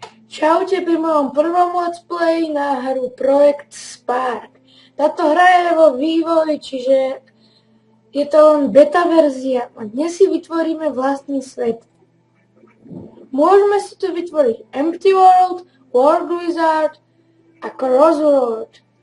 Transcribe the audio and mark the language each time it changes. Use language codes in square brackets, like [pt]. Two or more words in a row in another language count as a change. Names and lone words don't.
[sk] Čaute pri mojom prvom [en] let's play [sk] na hru Projekt Spark. Táto hra je vo vývoji, čiže je to len beta verzia a dnes si vytvoríme vlastný svet. Môžeme si tu vytvoriť Empty World, World Wizard a Crossroad.